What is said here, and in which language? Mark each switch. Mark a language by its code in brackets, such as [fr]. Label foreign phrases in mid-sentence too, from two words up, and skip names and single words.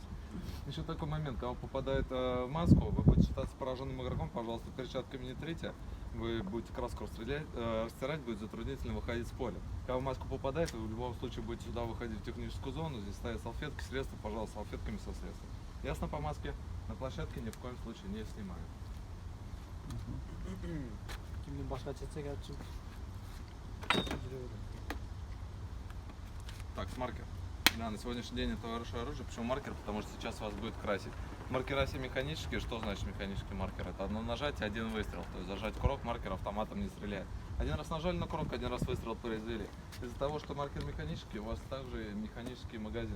[ru] Еще такой момент, когда попадает в маску, вы будете считаться пораженным игроком, пожалуйста, перчатками не трите, вы будете краску растирать, будет затруднительно выходить с поля. Когда в маску попадает, вы в любом случае будете сюда выходить в техническую зону, здесь стоят салфетки, средства, пожалуйста, салфетками со средством. Ясно по маске? На площадке ни в коем случае не снимаем. Kimden başka çetse gerçi. Так, маркер. Да, на сегодняшний день это хорошее оружие. Почему маркер? Потому что сейчас вас будет красить. Маркера все механические. Что значит механический маркер? Это одно нажатие, один выстрел. То есть зажать курок, маркер автоматом не стреляет. Один раз нажали на курок, один раз выстрел произвели. Из-за того, что маркер механический, у вас также механический магазин.